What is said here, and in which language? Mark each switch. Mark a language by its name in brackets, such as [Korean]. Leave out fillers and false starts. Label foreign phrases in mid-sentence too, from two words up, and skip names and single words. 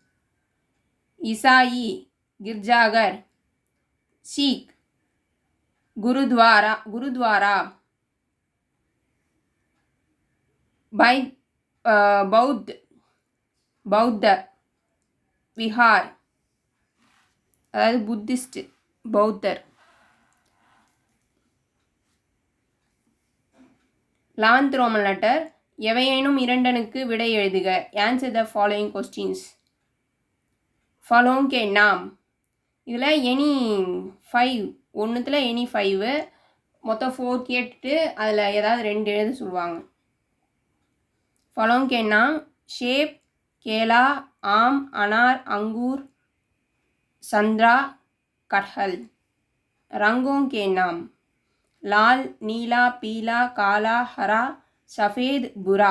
[Hindi] ईसाई गिरजाघर, सिख गुरुद्वारा, बौद्ध विहार, [Tamil] அதாவது புத்திஸ்ட் பௌத்தர். 11th [English] Roman letter [Tamil] எவையேனும் இரண்டனுக்கு விடை எழுதுக. [English] answer the following questions. following [Hindi] के नाम. [Tamil] இதில் எனி 5, ஒன்றுத்தில் எனி 5, மொத்தம் 4 கேட்டுட்டு அதில் ஏதாவது 2 எழுத சொல்லுவாங்க. [Hindi] फलों के नाम सेब, केला, आम, अनार, अंगूर, संतरा, कटहल. रंगों के नाम लाल, नीला, पीला, काला, हरा, सफ़ेद, भूरा.